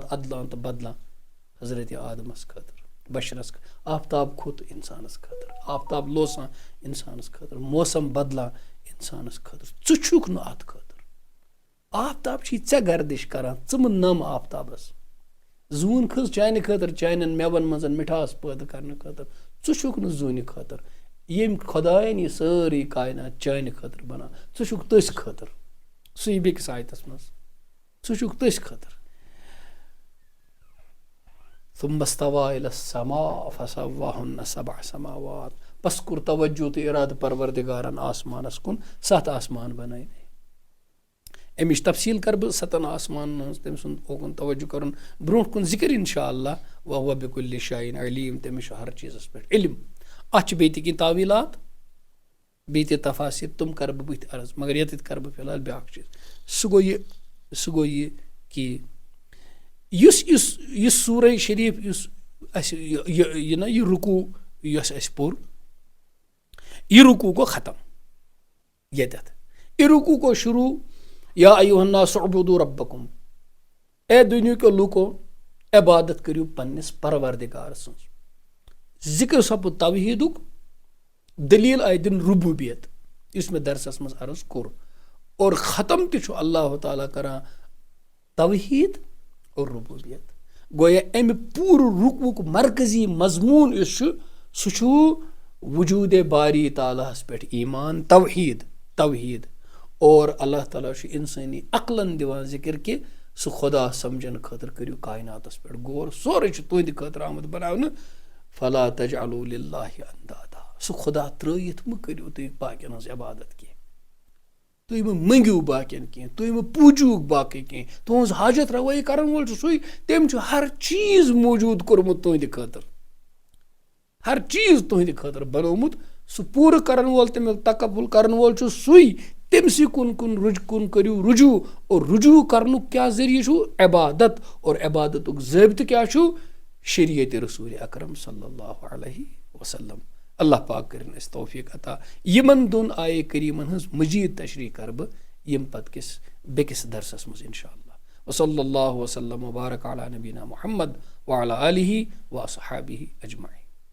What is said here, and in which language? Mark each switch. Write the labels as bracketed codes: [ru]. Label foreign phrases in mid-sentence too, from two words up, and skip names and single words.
[ks] ادلان تہٕ بدلان حضرت آدمس خٲطرٕ بشرس آفتاب کھوٚت انسانس خٲطرٕ آفتاب لوسان انسانس خٲطرٕ موسم بدلان انسانس خٲطرٕ ژٕ چھُکھ نہٕ اتھ خٲطرٕ آفتاب چھِ ژےٚ گردش کران ژٕ مہٕ نم آفتابس زوٗن کھٔژ چانہِ خٲطرٕ چانٮ۪ن مٮ۪وَن منٛز مِٹھاس پٲدٕ کرنہٕ خٲطرٕ ژٕ چھُکھ نہٕ زوٗنہِ خٲطرٕ ییٚمۍ خۄدایَن یہِ سٲرٕے کاینات چانہِ خٲطرٕ بنان ژٕ چھُکھ تٔسۍ خٲطرٕ سُے بیٚکِس آیتس منٛز ژٕ چھُکھ تٔسۍ خٲطرٕ [ar] ثم استوى الى السماء فسواهن سبع سماوات [ks] بس کوٚر توجہ تہٕ ارادٕ پروردگارن آسمانس کُن 7 آسمان بنٲے امِچ تفصیٖل کرٕ بہٕ 7 آسمانن ہٕنٛز تٔمۍ سُنٛد اوکُن توجہ کرُن برونٛٹھ کُن ذکر [ar] انشاء اللہ وهو بكل شيء عليم [ks] تٔمِس چھُ ہر چیٖزس پٮ۪ٹھ علم اتھ چھِ بیٚیہِ تہِ کینٛہہ تعویٖلات بیٚیہِ تہِ تفاصیٖل تِم کرٕ بہٕ بٕتھِ عرض مگر ییٚتٮ۪تھ کرٕ بہٕ فِلحال بیٛاکھ چیٖز سُہ گوٚو یہِ کہِ یُس سورہ شریٖف یُس اَسہِ یہِ نہ یہِ رُکوٗ یۄس اَسہِ پوٚر یہِ رُکوٗ گوٚو ختم ییٚتٮ۪تھ یہِ رُکوٗ گوٚو شروٗع [ar] یا ایُّہا الناس اعبدوا ربکم [ks] اے دُنیہکیو لوٗکو عبادت کٔرِو پننِس پروردگار سٕنٛز ذکر سپُد توحیٖدُک دلیٖل آیہِ دِنہٕ ربوٗبیت یُس مےٚ درسس منٛز عرض کوٚر اور ختم تہِ چھُ اللہ تعالیٰ کران توحیٖد اور ربوٗبیت گویا امہِ پوٗرٕ رُکوُک مرکزی مضموٗن یُس چھُ سُہ چھُ وجوٗدِ باری تعالیٰ ہس پٮ۪ٹھ ایٖمان توحیٖد اور اللہ تعالیٰ چھُ انسٲنی عقلن دِوان ذکر کہِ سُہ خۄدا سمجھنہٕ خٲطرٕ کٔرِو کایناتس پٮ۪ٹھ غور سورُے چھُ تُہنٛدِ خٲطرٕ آمُت بناونہٕ [ar] فلا تجعلوا للہ اندادا [ks] سُہ خۄدا ترٲیِتھ مہٕ کٔرِو تُہۍ باقین ہٕنٛز عبادت کینٛہہ تُہۍ مہٕ منٛگِو باقین کینٛہہ تُہۍ مہٕ پوٗجِوُکھ باقٕے کینٛہہ تُہنٛز حاجت روٲیی کرن وول چھُ سُے تٔمۍ چھُ ہر چیٖز موٗجوٗد کوٚرمُت تُہنٛدِ خٲطرٕ ہر چیٖز تُہنٛدِ خٲطرٕ بنومُت سُہ پوٗرٕ کرن وول تمیُک تکفل کرن وول چھُ سُے تٔمسٕے کُن کٔرِو رجوٗع اور رجوٗع کرنُک کیٛاہ ذٔریعہٕ چھُ عبادت اور عبادتُک ضٲبطہٕ کیٛاہ چھُ شریعتِ رسوٗلِ اکرم [ar] صلی اللہ علیہ وسلم [ks] اللہ پاک کٔرِنۍ اَسہِ توفیٖق عطا یِمن دۄن آیے کریٖمن ہٕنٛز مزیٖد تشریح کرٕ بہٕ ییٚمہِ پتہٕ کِس بیٚکِس درسس منٛز [ar] انشاء اللہ وصلی اللہ وسلم وبارک علی نبینا محمد وعلی آلہ واصحابہ اجمعین.